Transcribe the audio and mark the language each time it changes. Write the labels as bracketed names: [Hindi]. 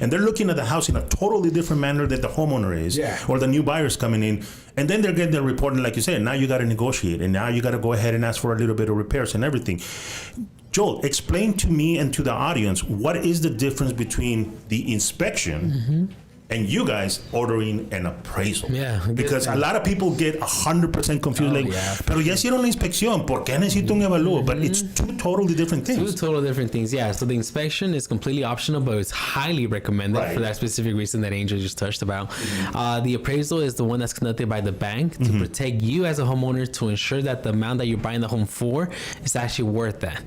[English] And they're looking at the house in a totally different manner that the homeowner is, or the new buyers coming in, and then they're getting the report, and like you said, now you got to negotiate, and now you got to go ahead and ask for a little bit of repairs and everything. Joel, explain to me and to the audience, what is the difference between the inspection and you guys ordering an appraisal? Because a lot of people get 100% confused, [Spanish] pero ya hicieron la inspección, ¿por qué necesito un evalúo? [English] But it's two totally different things. Two totally different things, yeah. So the inspection is completely optional, but it's highly recommended for that specific reason that Angel just touched about. The appraisal is the one that's conducted by the bank to protect you as a homeowner, to ensure that the amount that you're buying the home for is actually worth that.